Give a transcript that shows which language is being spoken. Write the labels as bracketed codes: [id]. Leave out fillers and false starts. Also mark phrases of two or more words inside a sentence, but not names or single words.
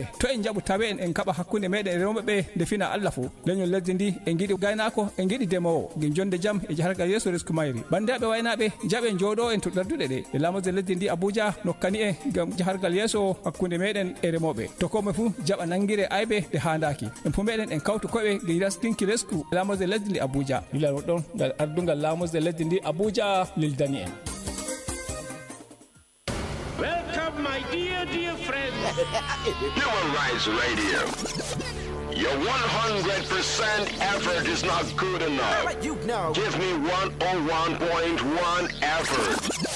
[ff] to en jaaɓu tawe en kaɓa hakkunde meɗen e remoɓe ɓe nde fina allah fo leñol lesdi ndi e giɗi gaynako e giɗi demowo gin jonde jaam e jahargal yeeso risque mayri bandiraɓe waynaɓe jaaɓe jooɗo en to darduɗe ɗe e laamorde lesdi ndi abuja nokkani e gam jahargal yeeso hakkunde meɗen e remoɓe to komo fuu jaɓa nangguire aybe nde handaki en fo meɗen en kawtu koɓe gin rastinki resku e laamorde lesdi ndi abuja yilal ɗon ngal ardungal laamorde lesdi ndi abuja lildani en. [en] Welcome, my dear friends. Human Rights Radio. Your 100% effort is not good enough. Give me 101.1 effort.